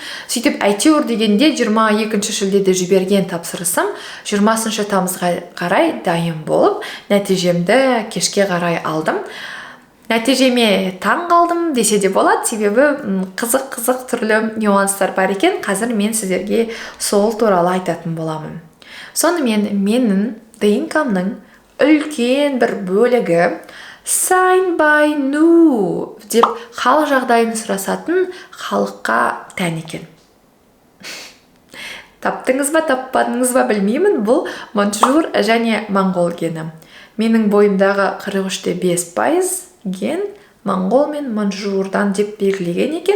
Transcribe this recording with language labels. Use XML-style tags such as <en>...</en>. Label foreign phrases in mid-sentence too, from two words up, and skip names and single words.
<kk>Сөйтіп әйтеуір дегенде 22 шілдеде жіберген тапсырысым 20 тамызға қарай дайын болып, нәтижемді кешке қарай алдым. Нәтижеме таң қалдым десе де болады, себебі қызық түрлі нюанстар бар екен. Қазір мен сіздерге сол туралы айтатын боламын. Сонымен менің ДНК-мның үлкен бір бөлігі</kk> <mn>сайн байна уу</mn> <kk>деп хал жағдайын сұрасатын халыққа тән екен. Таптыңыз ба, таппадыңыз ба білмеймін, бұл манчжур және моңғол гені. Менің бойымдағы 43.5% ген моңғол мен манчжурдан деп белгілеген екен.</kk>